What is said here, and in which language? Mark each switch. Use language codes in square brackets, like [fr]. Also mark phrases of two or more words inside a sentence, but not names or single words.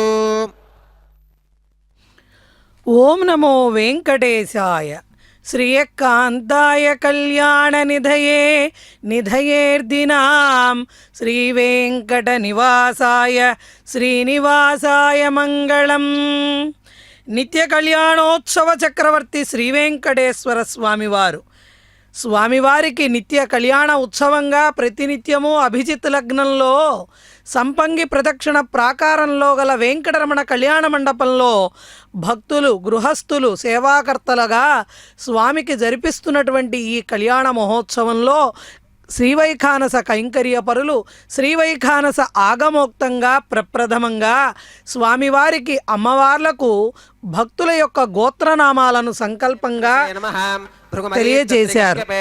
[sa] ओम नमो वेंकटेशाय श्रीयकान्ताय कल्याणनिधये निधयेर्दिनां श्रीवेंकटनिवासाय श्रीनिवासाय मंगलम्। [te] నిత్య కళ్యాణోత్సవ చక్రవర్తి శ్రీ వెంకటేశ్వర స్వామివారు స్వామివారికి నిత్య కళ్యాణ ఉత్సవంగా ప్రతినిత్యము అభిజిత్ లగ్నంలో సంపంగి ప్రదక్షిణ ప్రాకారంలో గల వెంకటరమణ కళ్యాణ మండపంలో భక్తులు గృహస్థులు సేవాకర్తలుగా స్వామికి జరిపిస్తున్నటువంటి ఈ కళ్యాణ మహోత్సవంలో శ్రీవైఖానస కైంకర్య పరులు శ్రీవైఖానస ఆగమోక్తంగా ప్రప్రథమంగా స్వామివారికి అమ్మవార్లకు భక్తుల యొక్క గోత్రనామాలను సంకల్పంగా తెలియజేశారు.